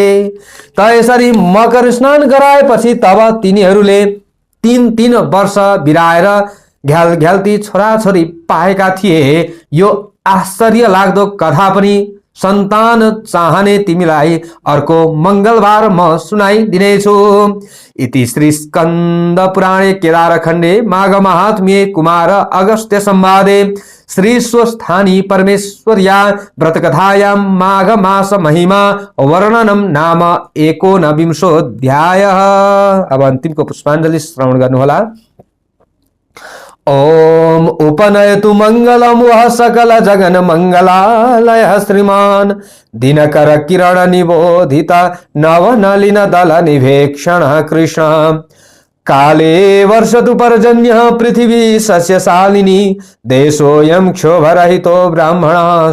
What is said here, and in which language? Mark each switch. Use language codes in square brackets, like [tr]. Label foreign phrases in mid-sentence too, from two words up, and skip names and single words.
[ne] त यसरी मकर स्नान गराएपछि तब तिनीहरूले 3 वर्ष बिराएर घ्यालघ्याल्ती छोराछोरी पाएका थिए। यो आश्चर्य लाग्दो कथा पनि सन्तान चाहने तिमीलाई अर्को मंगलबार म सुनाइदिनेछु। [sa] इति श्री स्कंद पुराणे केदारखण्डे माघ महात्म्ये कुमार अगस्त्य संवादे श्री स्वस्थानी परमेश्वर्या व्रतकथायां माघ मास महिमा वर्णनम नाम 19विंशोऽध्यायः। [ne] अब अन्तिमको पुष्पाञ्जलि श्रवण गर्नुहोला। [sa] ओम उपनयतु मंगलम वह सकल जगन मंगलालय श्रीमान दिनकर किरण निबोधित नवनलिन दल निभेक्षण कृष्ण काले वर्षतु पर्जन्य पृथिवी सस्यशालिनी देशोऽयं क्षोभरहितो ब्राह्मणा